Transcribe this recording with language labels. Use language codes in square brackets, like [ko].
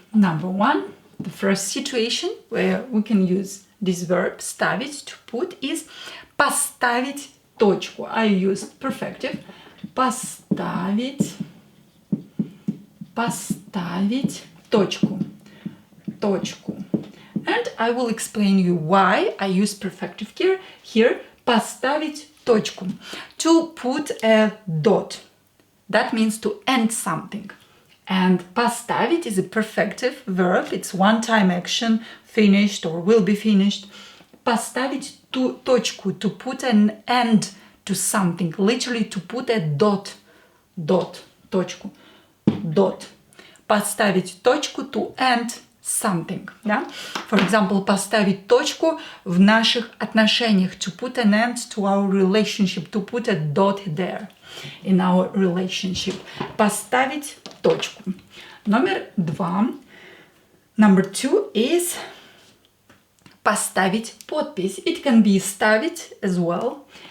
[en] Number one, the first situation where we can use this verb ставить, to put, is [ru] поставить точку. [en] I used perfective. Поставить. [ru] Поставить точку. Точку. [en] And I will explain you why I use perfective here. [ru] Here, поставить точку. [en] To put a dot. That means to end something. And поставить is a perfective verb. It's one-time action, finished or will be finished. [ru] Поставить точку, [en] to put an end to something. Literally to put a dot. Dot. Точку. Dot. [ru] Поставить точку, [en] to end something. Yeah? For example, [ru] поставить точку в наших отношениях. [en] To put an end to our relationship. To put a dot there in our relationship. [ru] Поставить точку. Номер два. [en] Number two is [ru] поставить подпись. [en] It can be ставить as well.